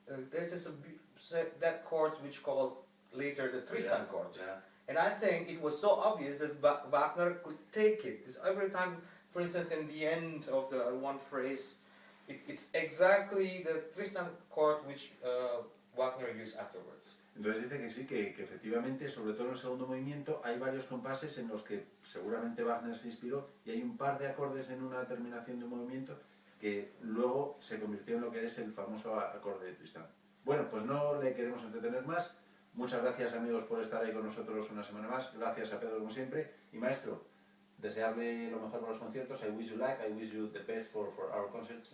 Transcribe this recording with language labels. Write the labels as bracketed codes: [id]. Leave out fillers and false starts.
[en] This is that chord which called later the Tristan chord. Yeah. And I think it was so obvious that Wagner could take it. Because every time, for instance, in the end of the one phrase, it's exactly the Tristan chord which Wagner used afterwards. [es] Entonces dice que sí, que efectivamente, sobre todo en el segundo movimiento, hay varios compases en los que seguramente Wagner se inspiró y hay un par de acordes en una terminación de un movimiento que luego se convirtió en lo que es el famoso acorde de Tristán. Bueno, pues no le queremos entretener más. Muchas gracias, amigos, por estar ahí con nosotros una semana más. Gracias a Pedro, como siempre. Y Maestro, desearle lo mejor para los conciertos. [en] I wish you the best for our concerts.